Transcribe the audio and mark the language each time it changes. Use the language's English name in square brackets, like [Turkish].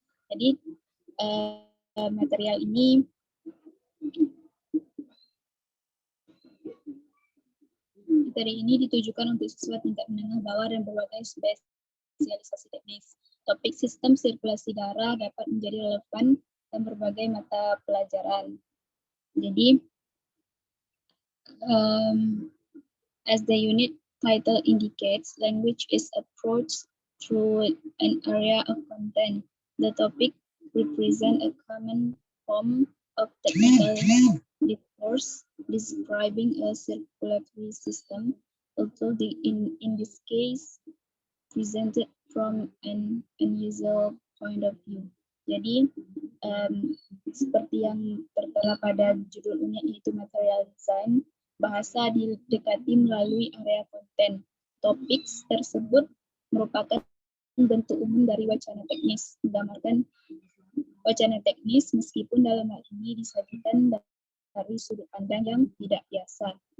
[Indonesian] Jadi material ini ditujukan untuk siswa tingkat menengah bawah dan berbagai spesialisasi teknik. Topik sistem sirkulasi darah dapat menjadi relevan dan berbagai mata pelajaran. [English] Jadi, as the unit title indicates, language is approached through an area of content. The topic represents a common form of technical discourse describing a circulatory system, although in this case presented from an unusual point of view. [Indonesian] Jadi, seperti yang tertera pada judul unit yaitu material design, bahasa didekati melalui area konten. Topik tersebut merupakan bentuk umum dari wacana teknis, menggambarkan wacana teknis meskipun dalam hal ini disajikan dari sudut pandang yang tidak biasa.